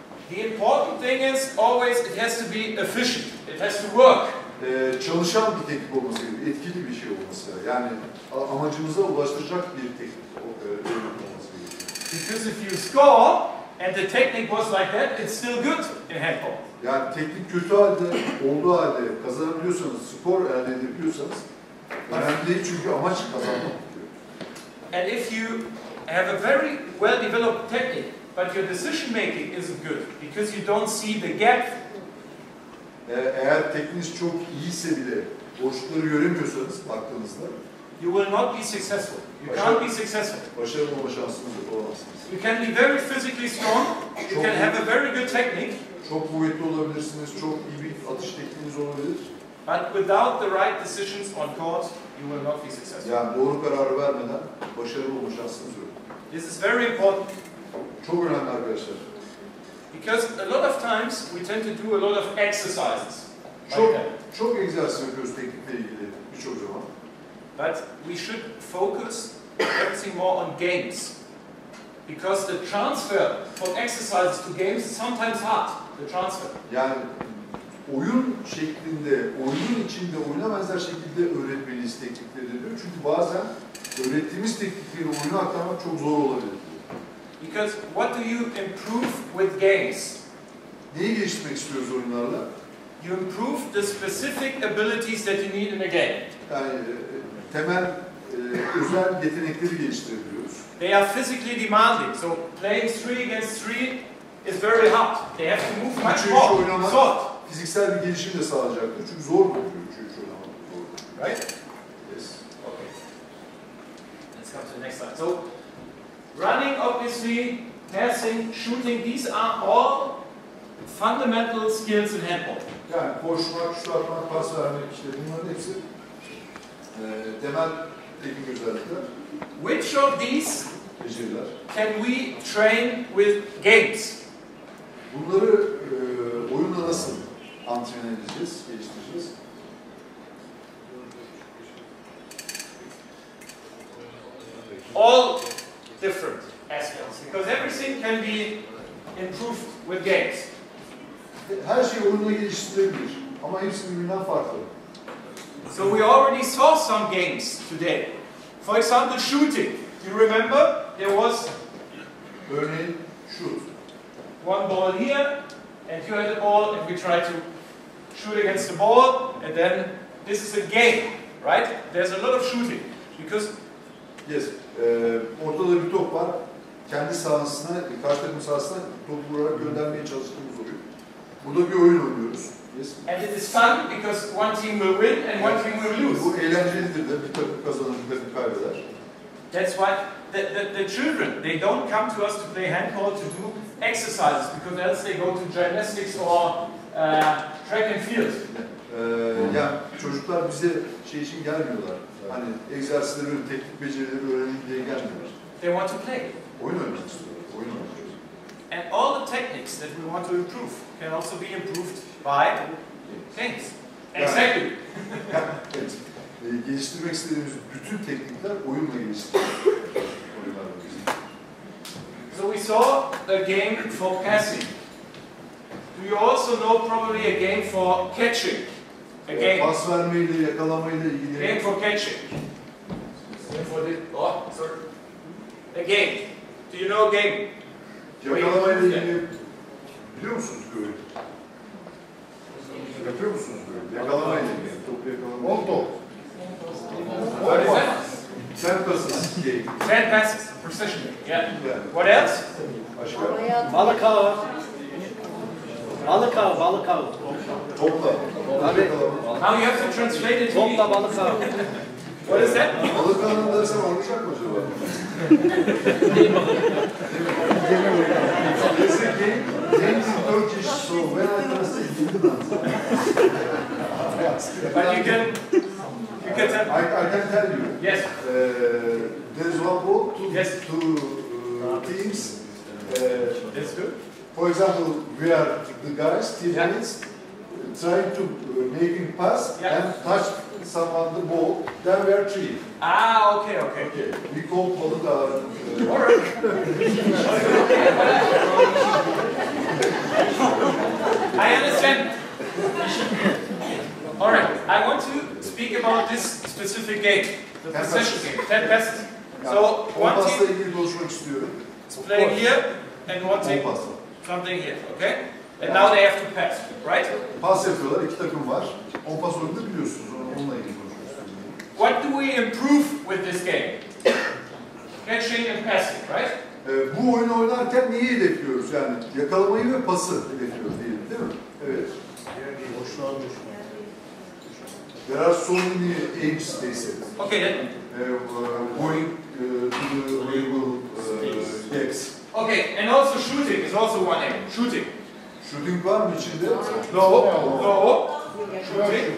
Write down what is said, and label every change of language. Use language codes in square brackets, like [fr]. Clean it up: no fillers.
[en] The important thing is always it has to be efficient. It has to work. [tr] Çalışan bir teknik olması gerekiyor, etkili bir şey olması. Yani amacımıza ulaştıracak bir teknik olması gerekiyor. [en] Because if you score and the technique was like that, it's still good in handball. [tr] Yani teknik kötü halde, olduğu halde kazanabiliyorsanız, skor elde edebiliyorsanız önemli değil çünkü amaç kazanmak. [en] And if you have a very well developed technique, but your decision making isn't good because you don't see the gap. [tr] Eğer tekniğiniz çok iyiyse bile boşlukları göremiyorsanız baktığınızda [en] you will not be successful. You can't be successful. [tr] Başarılı olma şansınız yok, olamazsınız. [en] You can be very physically strong, you can have a very good technique, [tr] Çok kuvvetli olabilirsiniz, çok iyi bir atış tekniğiniz olabilir. [en] but without the right decisions on court, you will not be successful. [tr] Yani doğru kararı vermeden başarılı olma şansınız yok. [en] This is very important. [tr] Çok önemli arkadaşlar. [en] Because a lot of times we tend to do a lot of exercises. [tr] Çok egzersiz yapıyoruz teknikle ilgili birçok zaman. [en] But we should focus everything more on games. Because the transfer from exercises to games is sometimes hard, the transfer. [tr] Yani oyun şeklinde, oyunun içinde oyuna benzer şekilde öğretmeliyiz teknikleri diyor. Çünkü bazen öğrettiğimiz teknikleri oyuna aktarmak çok zor olabilir. [en] Because what do you improve with games? [tr] Neyi geliştirmek istiyoruz oyunlarla? [en] You improve the specific abilities that you need in a game. [tr] Yani temel özel yetenekleri geliştirebiliyoruz. [en] They are physically demanding, so playing 3 against 3 is very hard. They have to move much more. Short. [tr] Fiziksel bir gelişim de sağlayacaktır. Çünkü zor oluyor. Çünkü oynamak zor. [en] Right? Yes. Okay. Let's come to the next slide. So, running, obviously, passing, shooting, these are all fundamental skills in handball. [tr] Yani koşmak, şut atmak, pas vermek, işte bunların hepsi temel teknik özellikler. [en] Which of these [tr] Beceriler. [en] can we train with games? [tr] Bunları oyunla nasıl antrenman edeceğiz, geliştireceğiz? [en] All different aspects, because everything can be improved with games. [tr] Her şey oyunla geliştirilebilir ama hepsi birbirinden farklı. [en] So we already saw some games today. For example, shooting. You remember there was [tr] Örneğin şut. [en] one ball here, and you had the ball, and we tried to shoot against the ball, and then this is a game, right? There's a lot of shooting because Yes. [tr] Ortada bir top var. Kendi sahasına, karşı takım sahasına topu vurarak göndermeye çalıştığımız oluyor. Burada bir oyun oynuyoruz. [en] Yes. and it is fun because one team will win and one team will lose. [tr] Bu eğlencelidir de bir takım kazanır, bir takım kaybeder. [en] That's why the children, they don't come to us to play handball to do exercises because else they go to gymnastics or track and field. [tr] Yani çocuklar bize şey için gelmiyorlar. Hani egzersizleri, teknik becerileri öğrenin diye gelmiyorlar. [en] They want to play. [tr] Oyun oynamak istiyorlar. Oyun oynamak istiyorlar. [en] And all the techniques that we want to improve can also be improved by games. Exactly. [tr] Evet. Geliştirmek istediğimiz bütün teknikler oyunla geliştirilir. [en] So we saw a game for passing. Do you also know probably a game for catching? A game. [tr] Pas vermeyle, yakalamayla ilgili. [en] Game for catching. Sorry. A game. Do you know a game? [tr] Yakalamayla ilgili biliyor musunuz böyle? Yapıyor musunuz böyle? Yakalamayla ilgili. Topu yakalamayla. Oldu. [en] What is that? Sen passes game. Sand passes. Precision. Yeah. [tr] Yani [en] What else? [tr] başka? Balık ağı. Balık ağı, balık ağı. Topla. Tabii. [en] Now you have to translate it to me. [tr] Topla balık ağı. [en] What is that? [tr] Balık ağını dersem anlayacak mı acaba? [en] There's a game named in Turkish, so when I translate it, But you can tell. I can tell you. Yes. There's one ball, two teams. That's good. For example, we are the guys, teammates, trying to make him pass and touch someone the ball. Then we are three. Ah, okay. Okay. We call balık ağı. Alright. I understand. Alright, I want to speak about this specific game, the possession game, 10 passes. So one [tr] pasla [en] team [tr] ilgili konuşmak istiyorum. [en] is playing here and one team [tr] pasla. [en] something here, okay? And now they have to pass, right? [tr] Pas yapıyorlar, iki takım var. 10 pas oyunu da biliyorsunuz, onunla ilgili konuşmak istiyorum. [en] What do we improve with this game? Catching and passing, right? [tr] Bu oyunu oynarken neyi hedefliyoruz? Yani yakalamayı ve pası hedefliyoruz diyelim, değil mi? Evet. [en] There are so many aims, they said. Okay, then going to the available decks. Okay, and also shooting is also one aim. Shooting. [tr] Shooting var mı içinde? [en] No. Shooting.